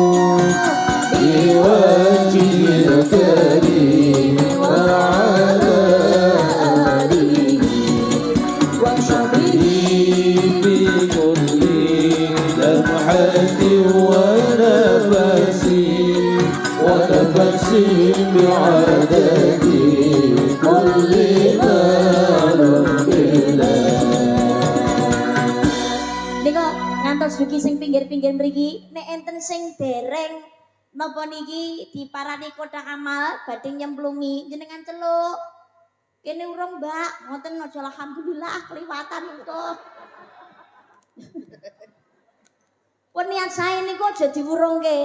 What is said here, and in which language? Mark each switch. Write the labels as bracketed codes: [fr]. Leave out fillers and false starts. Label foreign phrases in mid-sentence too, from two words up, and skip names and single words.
[ar] بوجه الكريم وعلى آله وصحبه في كل لمحة ونفس بعدد كل معلوم بلا. [jv] Niko ngantos dugi sing pinggir-pinggir mriki nek enten sing dereng napa niki diparani kotak amal badhe nyemplungi jenengan celuk. Kene urung, Mbak. Ngoten aja alhamdulillah kliwatan engko. Pun niat sae niku aja diwurungke.